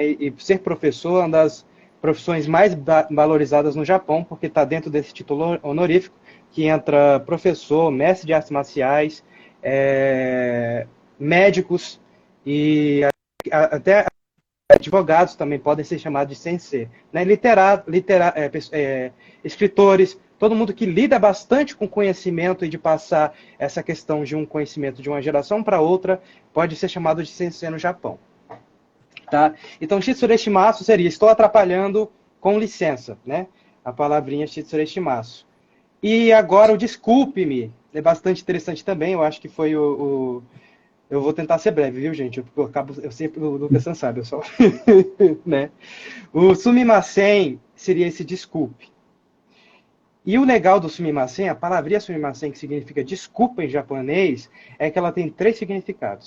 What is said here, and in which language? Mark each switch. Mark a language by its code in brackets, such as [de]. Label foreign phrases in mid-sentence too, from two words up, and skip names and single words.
[pt] E ser professor é uma das profissões mais valorizadas no Japão, porque está dentro desse título honorífico, que entra professor, mestre de artes marciais, médicos e até advogados também podem ser chamados de sensei. Né? Escritores, todo mundo que lida bastante com conhecimento e de passar essa questão de um conhecimento de uma geração para outra, pode ser chamado de sensei no Japão. Tá? Então, [ja] 失礼します [pt] seria, estou atrapalhando com licença, né? A palavrinha [ja] 失礼します. [pt] E agora o desculpe-me, é bastante interessante também, eu acho que foi eu vou tentar ser breve, viu, gente? Eu sempre, o Lucas não sabe, eu só... né? O sumimasen seria esse desculpe. E o legal do sumimasen, a palavrinha sumimasen, que significa desculpa em japonês, é que ela tem 3 significados.